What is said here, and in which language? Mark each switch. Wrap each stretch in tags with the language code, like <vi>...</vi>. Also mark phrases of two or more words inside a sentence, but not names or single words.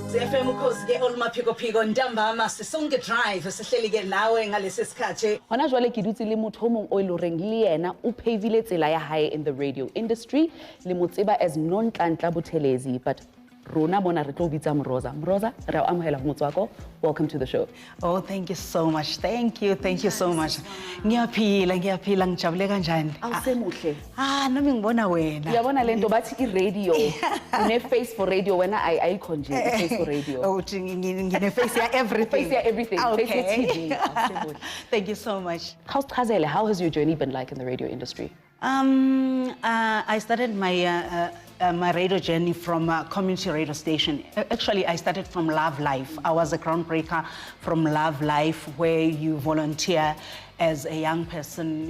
<zu>FM Ukhozi ke olumaphiko phiko ntambama sisonke drive sihleli ke nawe ngalesi sikhathi.</zu> <st>Hona jwale ke dutse le motho o mong o iloreng le yena o pavile tsela ya hae</st> <en>in the radio industry</en> <st>le motseba as Nonhlanhla Buthelezi, but rona bona re tlo bitsa Mroza. Mroza, re a amohela Motswako.</st> <en>Welcome to the show. Oh, thank you so much. Thank you so much.</en> <zu>Ngiyaphila ngijabule kanjani? Awusemuhle. Nami ngibona wena. Uyabona lento bathi i-radio. Une</zu> <en>face for radio</en> <zu>wena ayikho nje</zu> <en>face for radio.</en> <zu>Oh, ngine face ya everything. Face ya everything. Okay. Face ya TV.</zu> <en>Thank you so much. How has your journey been like in the radio industry? I started my radio journey from a community radio station. Actually, I started from Love Life. I was a groundbreaker from Love Life, where you volunteer as a young person.</en>